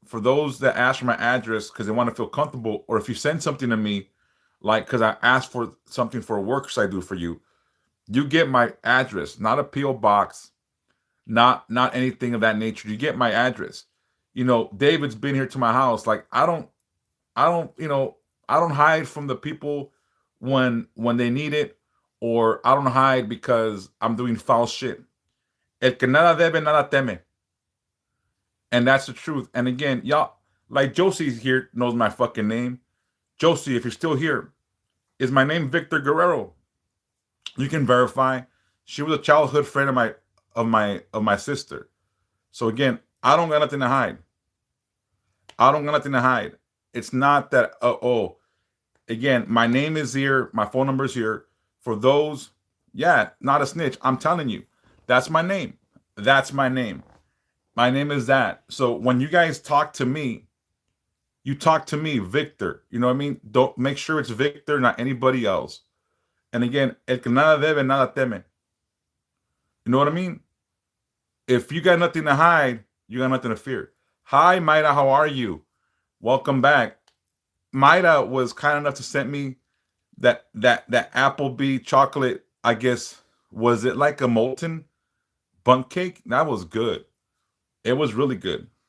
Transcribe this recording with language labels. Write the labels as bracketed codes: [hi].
[en] For those that ask for my address because they want to feel comfortable, or if you send something to me, like because I asked for something for work I do for you, you get my address, not a PO box, not anything of that nature. You get my address. David's been here to my house. Like I don't hide from the people when they need it, or I don't hide because I'm doing foul shit. [es] El que nada debe, nada teme. [en] And that's the truth. And again, y'all, like Josie's here, knows my fucking name. Josie, if you're still here, is my name Victor Guerrero. You can verify. She was a childhood friend of my sister. So again, I don't got nothing to hide. I don't got nothing to hide. It's not that again, my name is here, my phone number is here. For those, not a snitch. I'm telling you, that's my name. That's my name. My name is that. So when you guys talk to me, you talk to me, Victor. You know what I mean? Don't make sure it's Victor, not anybody else. And again, [es] el que nada debe, nada teme. [en] You know what I mean? If you got nothing to hide, you got nothing to fear. Hi, Maida, how are you? Welcome back. Maida was kind enough to send me that Applebee chocolate. I guess, was it like a molten bunk cake? That was good. It was really good.